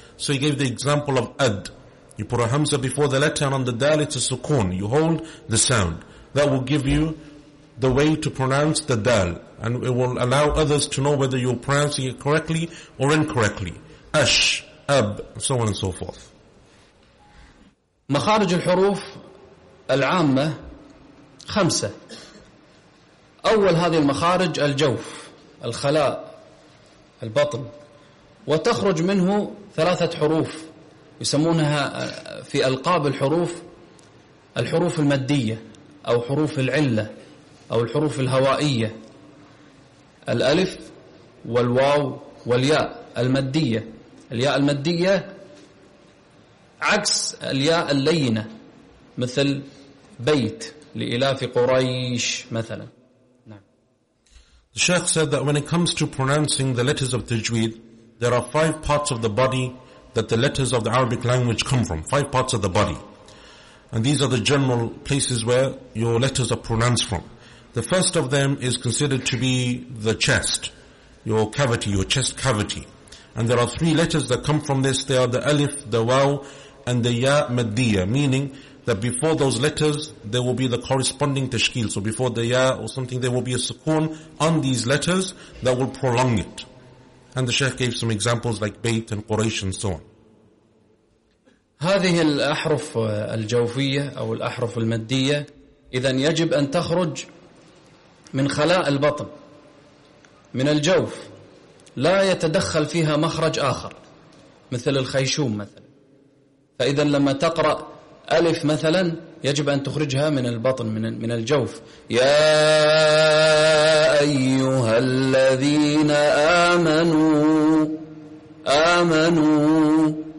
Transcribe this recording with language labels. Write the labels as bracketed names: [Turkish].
[English] So he gave the example of ad. You put a hamza before the letter and on the dal, it's a sukun. You hold the sound. That will give you the way to pronounce the dal, and it will allow others to know whether you're pronouncing it correctly or incorrectly. Ash, ab, so on and so forth. [Arabic] مخارج الحروف العامة خمسة. أول هذه المخارج الجوف، الخلاء، البطن، وتخرج منه ثلاثة حروف يسمونها في ألقاب الحروف الحروف المادية أو حروف العلة. أو الحروف الهوائية الألف والواو والياء المادية. الياء المادية عكس الياء اللينة مثل بيت لإلاف قريش مثلا. [English] The Shaykh said that when it comes to pronouncing the letters of Tajweed, there are five parts of the body that the letters of the Arabic language come from. Five parts of the body. And these are the general places where your letters are pronounced from. The first of them is considered to be the chest, your cavity, your chest cavity. And there are three letters that come from this. They are the alif, the waw, and the ya maddiya, meaning that before those letters, there will be the corresponding tashkil. So before the ya or something, there will be a sukun on these letters that will prolong it. And the Shaykh gave some examples like bait and quraish and so on. [Arabic] هذه الأحرف الجوفية أو الأحرف المادية إذن يجب أن تخرج من خلاء البطن من الجوف لا يتدخل فيها مخرج آخر مثل الخيشوم مثلا فإذا لما تقرأ ألف مثلا يجب أن تخرجها من البطن من الجوف يا أيها الذين آمنوا آمنوا